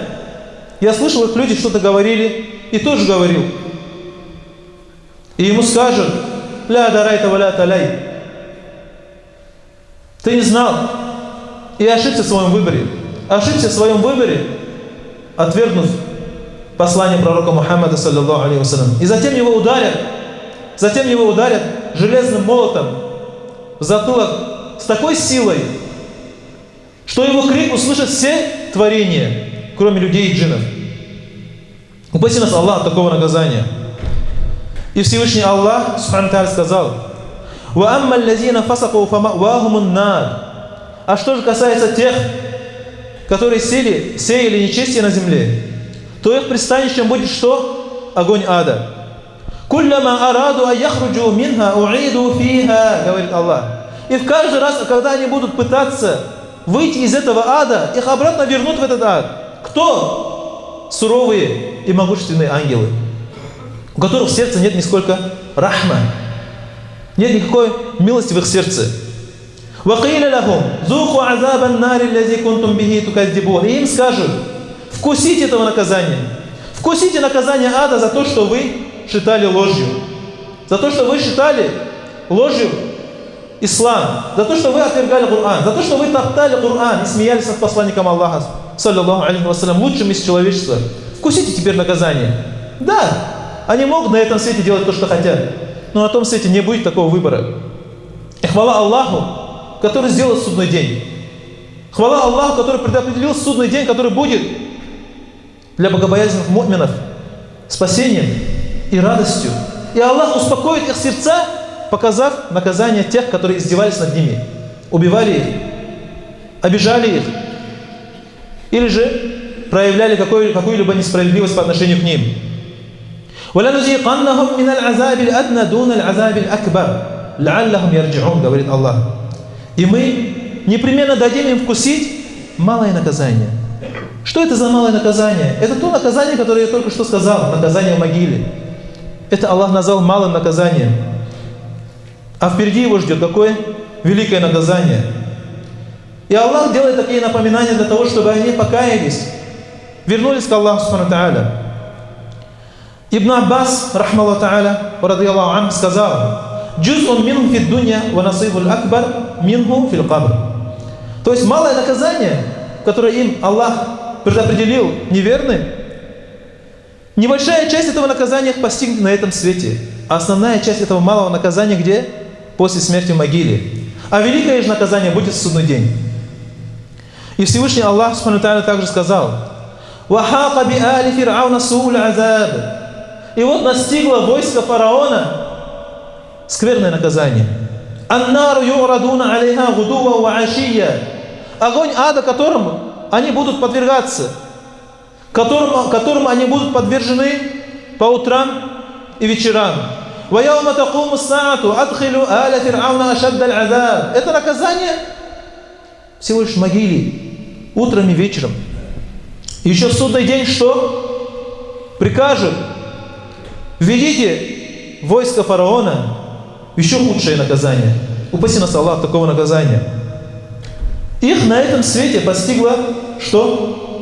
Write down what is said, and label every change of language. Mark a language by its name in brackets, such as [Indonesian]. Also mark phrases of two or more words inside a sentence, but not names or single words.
[Russian] Я слышал, их люди что-то говорили, и тоже говорил. И ему скажут: [Arabic] لا دريت ولا تليت. [Russian] Ты не знал и ошибся в своем выборе. Ошибся в своем выборе, отвергнув послание пророка Мухаммада, [Arabic] صلى الله عليه وسلم. [Russian] И затем его ударят железным молотом в затылок с такой силой, что его крик услышат все творения, кроме людей и джиннов. Упаси нас Аллах от такого наказания. И Всевышний Аллах [Arabic] سبحانه وتعالى сказал: «وأما الذين فسقوا فمأواهم النار». [Russian] А что же касается тех, которые сеяли нечестие на земле, то их пристанищем будет что? Огонь ада. [Arabic] «كلما أرادوا أن يخرجوا منها أعيدوا فيها», [Russian] говорит Аллах. И в каждый раз, когда они будут пытаться выйти из этого ада, их обратно вернут в этот ад. Кто? Суровые и могущественные ангелы, у которых в сердце нет нисколько рахма, нет никакой милости в их сердце. [Arabic] وَقِيلَ لَهُمْ ذُوقُوا عَذَابَ النَّارِ الَّذِي كُنْتُمْ بِهِ تُكَذِّبُونَ. [Russian] И им скажут: вкусите этого наказания. Вкусите наказание ада за то, что вы считали ложью. За то, что вы считали ложью ислам. За то, что вы отвергали Коран. За то, что вы топтали Коран и смеялись над посланником Аллаха, [Arabic] صلى الله عليه وسلم, [Russian] лучшим из человечества. Вкусите теперь наказание. Да, они могут на этом свете делать то, что хотят, но на том свете не будет такого выбора. И хвала Аллаху, который сделал судный день. Хвала Аллаху, который предопределил судный день, который будет для богобоязненных му'минов спасением и радостью. И Аллах успокоит их сердца, показав наказание тех, которые издевались над ними, убивали их, обижали их, или же проявляли какую-либо несправедливость по отношению к ним. [Arabic] وَلَنُذِيقَنَّهُمْ مِنَ الْعَذَابِ الْأَدْنَى دُونَ الْعَذَابِ الْأَكْبَرِ لَعَلَّهُمْ يَرْجِعُونَ, [Russian] говорит Аллах. И мы непременно дадим им вкусить малое наказание. Что это за малое наказание? Это то наказание, которое я только что сказал, наказание в могиле. Это Аллах назвал малым наказанием. А впереди его ждет какое великое наказание. И Аллах делает такие напоминания для того, чтобы они покаялись, вернулись к Аллаху [Arabic] سبحانه وتعالى. Ибн Аббас, رحمه الله تعالى, رضي الله عنه, сказал: «جزء منه في الدنيا والنصيب الأكبر منه في القبر». [Russian] То есть малое наказание, которое им Аллах предопределил неверным, небольшая часть этого наказания их постигнет на этом свете, а основная часть этого малого наказания где? После смерти в могиле. А великое же наказание будет в судный день. И Всевышний Аллах [Arabic] سبحانه وتعالى [Russian] также сказал: [Arabic] «وحاق بآل فرعون سوء العذاب». [Russian] И вот настигло войско фараона скверное наказание. [Arabic] «النار يعرضون عليها غدوا وعشيا». [Russian] Огонь ада, которому они будут подвергаться, которому они будут подвержены по утрам и вечерам. [Arabic] «ويوم تقوم الساعة أدخلوا آل فرعون أشد العذاب». [Russian] Это наказание всего лишь в могиле, утром и вечером. И еще в судный день что? Прикажет: введите войско фараона, еще худшее наказание. Упаси нас Аллах от такого наказания. Их на этом свете постигло что?